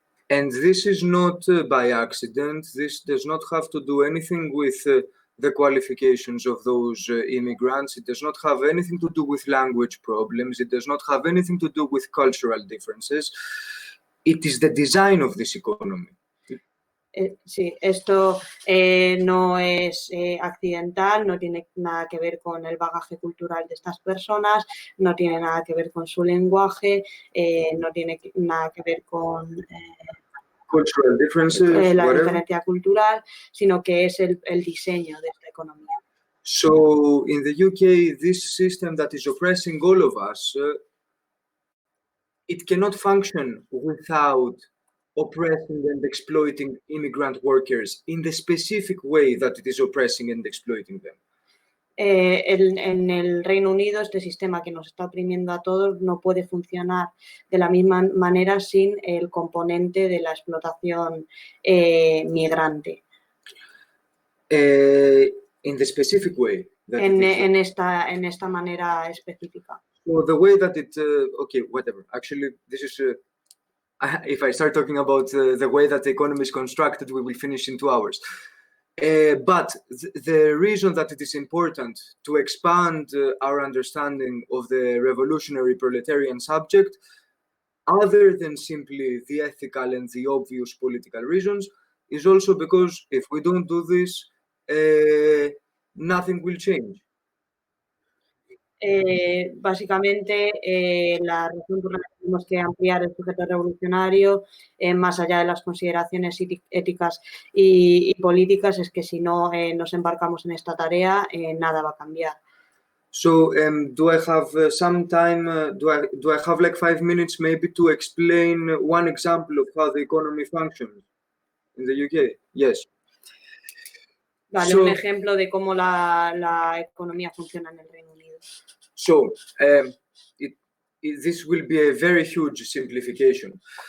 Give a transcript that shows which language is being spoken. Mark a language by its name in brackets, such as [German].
[English] And this is not by accident. This does not have to do anything with the qualifications of those immigrants. It does not have anything to do with language problems. It does not have anything to do with cultural differences. It is the design of this economy. [Spanish] Sí, esto no es accidental, no tiene nada que ver con el bagaje cultural de estas personas, no tiene nada que ver con su lenguaje, no tiene nada que ver con [English] cultural differences, [Spanish] la diferencia cultural, sino que es el diseño de esta economía. [English] So in the UK, this system that is oppressing all of us, it cannot function without oppressing and exploiting immigrant workers in the specific way that it is oppressing and exploiting them. [Spanish] En el Reino Unido, este sistema que nos está oprimiendo a todos no puede funcionar de la misma manera sin el componente de la explotación migrante. [English] In the specific way. [Spanish] En esta manera específica. [English] So the way that it, okay, whatever. Actually, this is, if I start talking about the way that the economy is constructed, we will finish in 2 hours. But the reason that it is important to expand our understanding of the revolutionary proletarian subject, other than simply the ethical and the obvious political reasons, is also because if we don't do this, nothing will change. [Spanish] Básicamente, la razón por la que tenemos que ampliar el sujeto revolucionario, más allá de las consideraciones éticas y políticas, es que si no nos embarcamos en esta tarea, nada va a cambiar. [English] So, do I have some time? Do I have like 5 minutes maybe to explain one example of how the economy functions in the UK? Yes. [Spanish] Vale, un ejemplo de cómo la economía funciona en el Reino Unido. [English] So, this will be a very huge simplification.